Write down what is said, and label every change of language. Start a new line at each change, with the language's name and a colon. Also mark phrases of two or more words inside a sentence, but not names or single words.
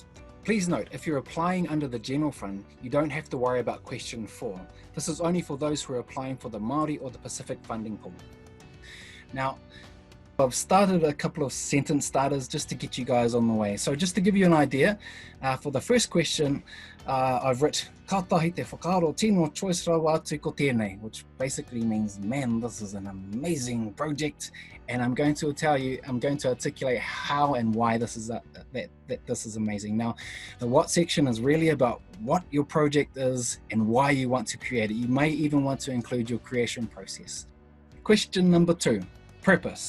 English: Please note, if you're applying under the General Fund, you don't have to worry about question 4. This is only for those who are applying for the Māori or the Pacific funding pool. Now, I've started a couple of sentence starters just to get you guys on the way. So just to give you an idea, for the first question, I've written
Māori: "Ka tahi te whakaaro tino choice rawa atu ko tēnei,"
English: which basically means, man, this is an amazing project, and I'm going to articulate how and why this is that this is amazing. Now, the what section is really about what your project is and why you want to create it. You may even want to include your creation process. Question number 2, purpose.